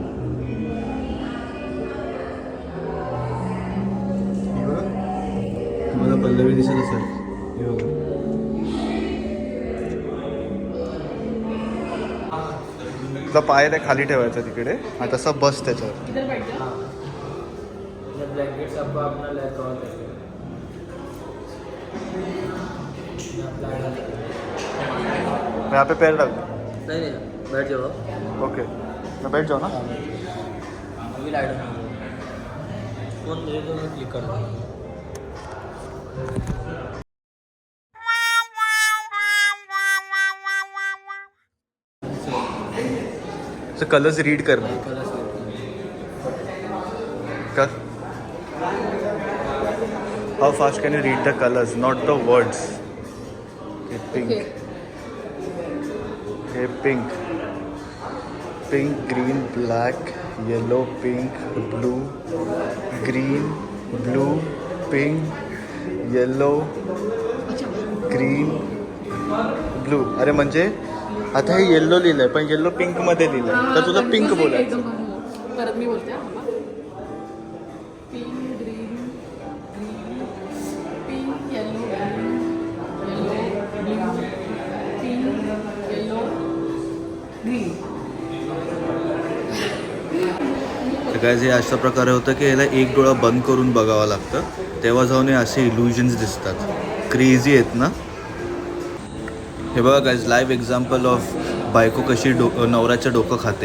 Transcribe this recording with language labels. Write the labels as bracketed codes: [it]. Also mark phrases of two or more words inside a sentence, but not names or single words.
[mr] हे बघा, तुम्हाला पल्लवी दिसत असेल. हे बघा, तुझा पाय त्या खाली ठेवायचा तिकडे आणि तसा बस त्याच्यावर. [hi] यहाँ पे पैर रख. नहीं बैठ जाओ. ओके, मैं बैठ जाऊँ ना. अभी लाइट फोन दे दो, मैं क्लिक कर दूँ. तो [en] colors read [hi] कर कर. [en] How fast can you read the colors, not the words. Pink, he pink, pink, green, black, yellow, pink, blue, green, blue, pink, yellow, green, blue. [mr] अरे म्हणजे आता हे येल्लो लिहिलंय पण येल्लो पिंकमध्ये लिहिलंय, तर तुझं पिंक बोलायचं. परत मी बोलते. [en] Pink, green, pink, yellow, yellow, pink, yellow, green. [mr] तर काय जे अशा प्रकारे होतं की याला एक डोळा बंद करून बघावं लागतं, तेव्हा जाऊन हे असे इल्युजन्स दिसतात. क्रेझी आहेत ना. हे बघा गाईज, [en] live example of [mr] बायको कशी नवऱ्याचं डोकं खाते.